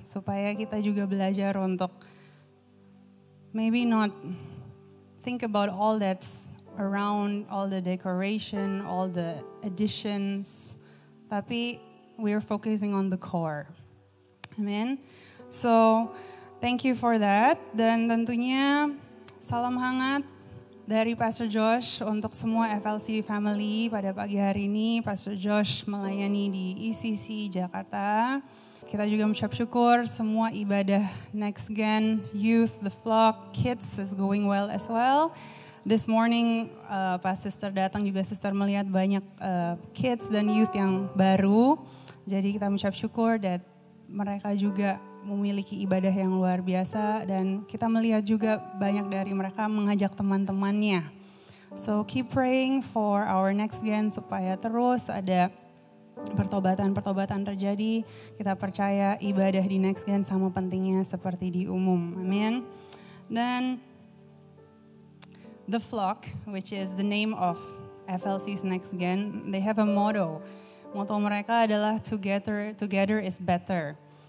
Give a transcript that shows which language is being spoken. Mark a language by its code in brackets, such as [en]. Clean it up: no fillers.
[id] Supaya kita juga belajar untuk [en] maybe not think about all that's around all the decoration, all the additions, tapi we're focusing on the core. Amen. So, thank you for that. [id] Dan tentunya salam hangat dari Pastor Josh untuk semua FLC family pada pagi hari ini. Pastor Josh melayani di ECC Jakarta. Kita juga mengucap syukur semua ibadah Next Gen, Youth, The Flock, Kids [en] is going well as well. This morning [id] pas sister datang juga sister melihat banyak kids dan youth yang baru. Jadi kita mengucap syukur that mereka juga memiliki ibadah yang luar biasa dan kita melihat juga banyak dari mereka mengajak teman-temannya. [en] So keep praying for our Next Gen [id] supaya terus ada pertobatan-pertobatan terjadi. Kita percaya ibadah di Next Gen sama pentingnya seperti di umum. Amin. [en] Dan The Flock, which is the name of FLC's Next Gen, they have a motto. [id] Motto mereka adalah [en] together is better.